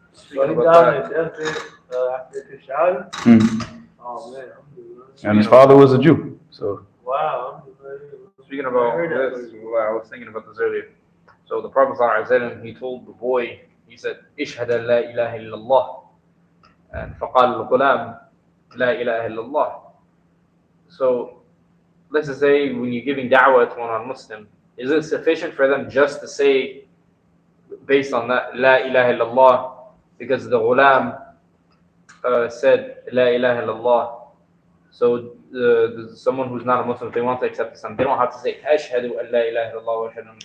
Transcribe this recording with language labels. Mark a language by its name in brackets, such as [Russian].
[English] he died on his deathbed after his shahada? Oh man. And his father was a Jew, so. Wow. Speaking about this, I was thinking about this earlier. So the Prophet ﷺ, he told the boy, he said, [Arabic] "Ishhad an la ilaha illallah." [English] And [Arabic] فقال الغلام لا إله إلا الله. [English] So let's just say when you're giving da'wah to one non-Muslim, is it sufficient for them just to say, based on that, [Arabic] La ilaha illallah, [English] because the ghulam said La ilaha illallah? So someone who's not a Muslim, if they want to accept Islam, they don't have to say [Arabic] Ashhadu an la ilaha illallah wa ashhadu anna.